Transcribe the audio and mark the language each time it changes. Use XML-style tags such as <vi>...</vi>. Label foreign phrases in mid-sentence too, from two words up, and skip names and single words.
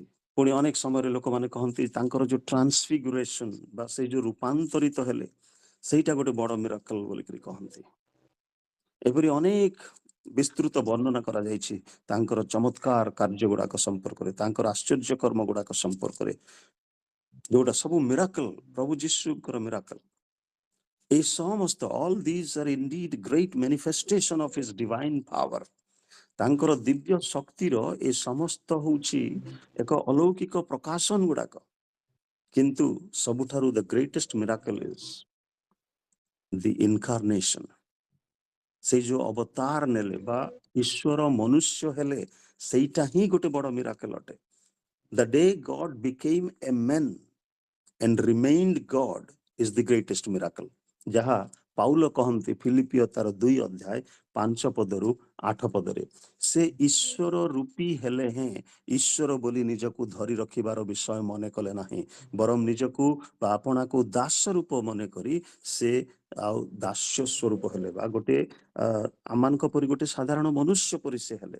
<or>ପୁଣି ଅନେକ ସମୟରେ ଲୋକମାନେ କହନ୍ତି ତାଙ୍କର ଯୋଉ ଟ୍ରାନ୍ସଫିଗୁରେସନ ବା ସେଇ ଯୋଉ ରୂପାନ୍ତରିତ ହେଲେ, ସେଇଟା ଗୋଟେ ବଡ଼ ମିରାକଲ ବୋଲିକରି କହନ୍ତି। ଏପରି ଅନେକ ବିସ୍ତୃତ ବର୍ଣ୍ଣନା କରାଯାଇଛି ତାଙ୍କର ଚମତ୍କାର କାର୍ଯ୍ୟ ଗୁଡାକ ସମ୍ପର୍କରେ, ତାଙ୍କର ଆଶ୍ଚର୍ଯ୍ୟ କର୍ମ ଗୁଡାକ ସମ୍ପର୍କରେ, ଯୋଉଟା ସବୁ ମିରାକଲ, ପ୍ରଭୁ ଯୀଶୁଙ୍କର ମିରାକଲ। ଏଇ ସମସ୍ତ</or> <en>all these are indeed great manifestation of his divine power।</en> <or>ତାଙ୍କର ଦିବ୍ୟ ଶକ୍ତିର ଏ ସମସ୍ତ ହଉଛି ଏକ ଅଲୌକିକ ପ୍ରକାଶନ ଗୁଡାକ। କିନ୍ତୁ ସବୁଠାରୁ</or> <en>the greatest miracle is the incarnation।</en> <or>ସେଇ ଯୋଉ ଅବତାର ନେଲେ ବା ଈଶ୍ୱର ମନୁଷ୍ୟ ହେଲେ, ସେଇଟା ହିଁ ଗୋଟେ ବଡ ମିରାକଲ ଅଟେ।</or> <en>The day God became a man and remained God is the greatest miracle।</en> <or>ଯାହା ପାଉଲ କହନ୍ତି ଫିଲିପିଓ ତାର 2 ଅଧ୍ୟାୟ 5 ପଦରୁ 8 ପଦରେ, ସେ ଈଶ୍ୱର ରୂପୀ ହେଲେ ହେଁ ଈଶ୍ୱର ବୋଲି ନିଜକୁ ଧରି ରଖିବାର ବିଷୟ ମନେ କଲେ ନାହିଁ, ବରଂ ନିଜକୁ ବା ଆପଣାକୁ ଦାସ ରୂପ ମନେ କରି ସେ ଆଉ ଦାସ୍ୟ ସ୍ୱରୂପ ହେଲେ, ବା ଗୋଟେ ଆମମାନଙ୍କ ପରି ଗୋଟେ ସାଧାରଣ ମନୁଷ୍ୟ ପରି ସେ ହେଲେ।</or>